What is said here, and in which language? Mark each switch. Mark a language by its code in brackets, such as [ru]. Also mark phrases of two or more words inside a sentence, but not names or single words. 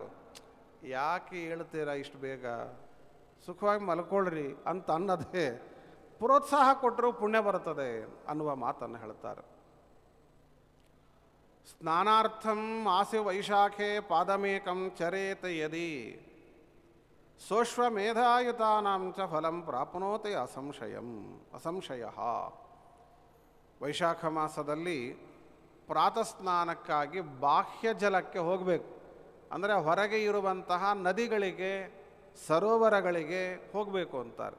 [kn] ಯಾಕೆ ಹೇಳ್ತೀರಾ ಇಷ್ಟು ಬೇಗ, ಸುಖವಾಗಿ ಮಲ್ಕೊಳ್ರಿ ಅಂತ ಅನ್ನೋದೇ ಪ್ರೋತ್ಸಾಹ ಕೊಟ್ಟರು ಪುಣ್ಯ ಬರುತ್ತದೆ ಅನ್ನುವ ಮಾತನ್ನು ಹೇಳ್ತಾರೆ. [sa] ಸ್ನಾನಾರ್ಥಂ ಆಸಿ ವೈಶಾಖೆ ಪಾದಮೇಕಂ ಚರೇತ ಯದಿ ಸೋಶ್ವಮೇಧಾಯುತಾನಾಂ ಚ ಫಲಂ ಪ್ರಾಪ್ನೋತಿ ಅಸಂಶಯ. [kn] ವೈಶಾಖ ಮಾಸದಲ್ಲಿ ಪ್ರಾತಃ ಸ್ನಾನಕ್ಕಾಗಿ ಬಾಹ್ಯ ಜಲಕ್ಕೆ ಹೋಗಬೇಕು. ಅಂದರೆ ಹೊರಗೆ ಇರುವಂತಹ ನದಿಗಳಿಗೆ, ಸರೋವರಗಳಿಗೆ ಹೋಗಬೇಕು ಅಂತಾರೆ.